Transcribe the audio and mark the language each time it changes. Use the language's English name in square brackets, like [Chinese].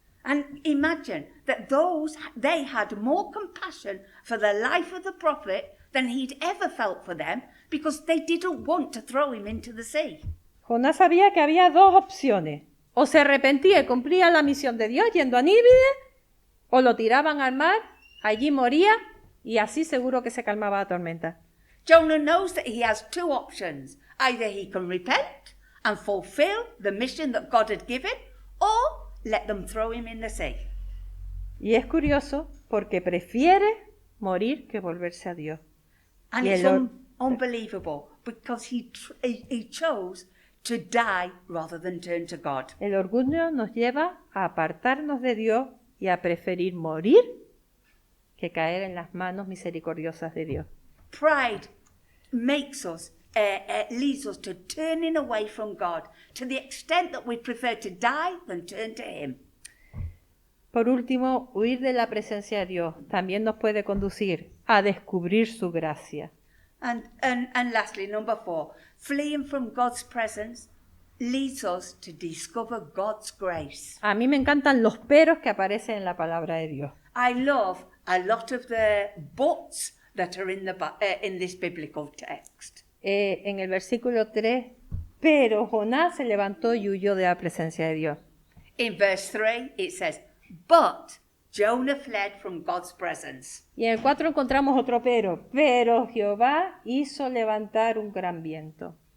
[English] And imagine that they had more compassion for the life of the prophet than he'd ever felt for them, because they didn't want to throw him into the sea. [Spanish] Jonás sabía que había dos opciones. O se arrepentía y cumplía la misión de Dios yendo a Nínive, o lo tiraban al mar, allí moría, y así seguro que se calmaba la tormenta. [English] Jonah knows that he has two options. Either he can repent and fulfill the mission that God had given, or let them throw him in the sea. [Spanish] Y es curioso porque prefiere morir que volverse a Dios. [English] And it's unbelievable because he chose to die rather than turn to God. [Spanish] El orgullo nos lleva a apartarnos de Dios y a preferir morir que caer en las manos misericordiosas de Dios. [English] Pride makes us, leads us to turning away from God to the extent that we prefer to die than turn to Him. [Spanish] Por último, huir de la presencia de Dios también nos puede conducir a descubrir su gracia. [English] And lastly, number 4, fleeing from God's presence leads us to discover God's grace. [Spanish] A mí me encantan los peros que aparecen en la palabra de Dios. [English] I love a lot of the buts that are in this biblical text. [Spanish] En el versículo 3, pero Jonás se levantó y huyó de la presencia de Dios. [English] In verse 3, it says, but Jonah fled from God's presence. [Spanish] Y en el 4 encontramos otro pero Jehová hizo levantar un gran viento.